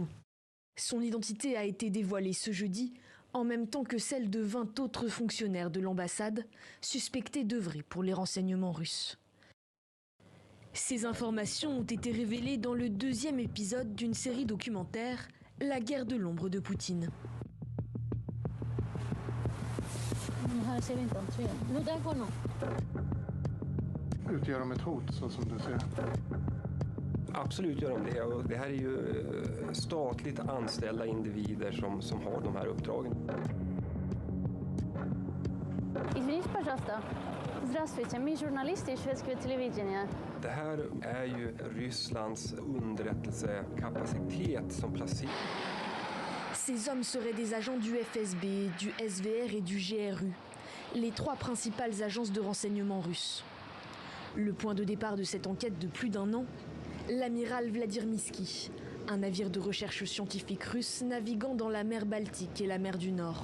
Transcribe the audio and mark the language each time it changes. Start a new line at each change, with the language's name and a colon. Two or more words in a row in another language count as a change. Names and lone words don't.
French: Son identité a été dévoilée ce jeudi, en même temps que celle de 20 autres fonctionnaires de l'ambassade, suspectés d'œuvrer pour les renseignements russes. Ces informations ont été révélées dans le 2e épisode d'une série documentaire, La guerre de l'ombre de Poutine.
Swedish: Utgör de ett hot, så som du ser? Absolut gör de det. Och det här är ju statligt anställda individer som har de här uppdragen.
Russian: Извините, пожалуйста. Здравствуйте, мы журналисты из шведского телевидения.
Swedish: Det här är ju Rysslands underrättelsekapacitet som placeras.
French: Ces hommes seraient des agents du FSB, du SVR et du GRU, les 3 principales agences de renseignement russes. Le point de départ de cette enquête de plus d'1 an, l'amiral Vladimir Misky, un navire de recherche scientifique russe naviguant dans la mer Baltique et la mer du Nord.